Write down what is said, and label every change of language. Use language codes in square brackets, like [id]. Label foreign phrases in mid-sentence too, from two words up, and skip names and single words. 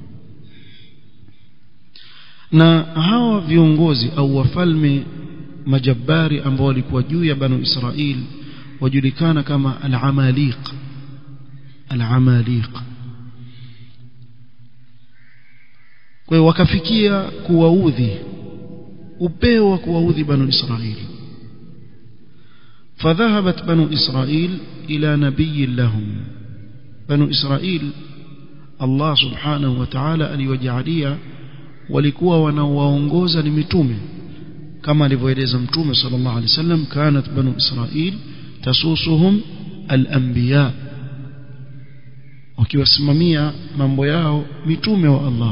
[sw] na hawa viongozi au wafalme majabari ambao walikuwa juu ya banu Israil wajulikana kama al-Amaliq. al-Amaliq kwa hiyo wakafikia kuwaudhi, upeo wa kuwaudhi banu Israil. [ar] فذهبت بنو إسرائيل إلى نبي لهم. بنو إسرائيل الله سبحانه وتعالى [sw] aliwajalia walikuwa wanaowaongoza ni mitume, kama alivyoeleza mtume [ar] صلى الله عليه وسلم، كانت بنو إسرائيل تسوسهم الأنبياء, [sw] wakiwasimamia mambo yao mitume wa Allah.